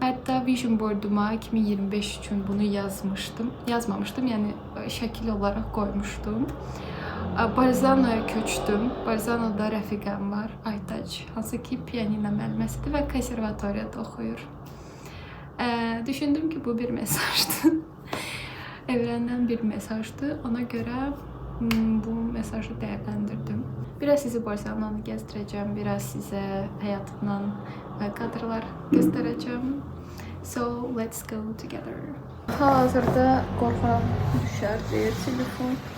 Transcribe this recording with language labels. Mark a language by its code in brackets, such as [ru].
[az] Hətta vision boarduma 2025 üçün bunu yazmamışdım, yəni şəkil olaraq qoymuşdum. Bolzano'ya köçdüm. Bolzano'da rəfiqəm var, Aytac, hansı ki pianino müəlliməsidir və konservatoriyada oxuyur. Düşündüm ki, bu bir mesajdır. Evrəndən bir mesajdır. Ona görə bu mesajı dəyərləndirdim. Biraz sizi Bolzano'nu gəzdirəcəm, biraz sizə həyatımdan kadrlar göstərəcəm. [en] So, let's go together. [az] Hal-hazırda qorxuram düşər deyir telefon.